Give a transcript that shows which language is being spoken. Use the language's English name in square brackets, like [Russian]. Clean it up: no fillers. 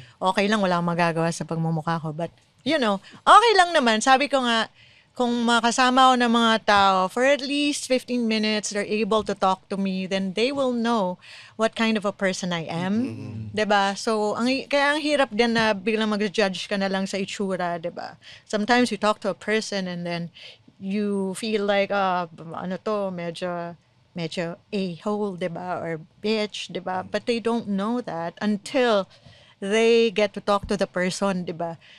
[Filipino] Okay lang, wala akong magagawa sa pagmumukha ko. But, okay lang naman. Sabi ko nga, kung makasama ako ng mga tao, [English] for at least 15 minutes, they're able to talk to me, then they will know what kind of a person I am. [Filipino] Diba? So, kaya ang hirap din na biglang mag-judge ka na lang sa itsura, diba? [English] Sometimes you talk to a person and then you feel like, medyo medyo a-hole, diba? Or bitch, diba? But they don't know that until they get to talk to the person, diba?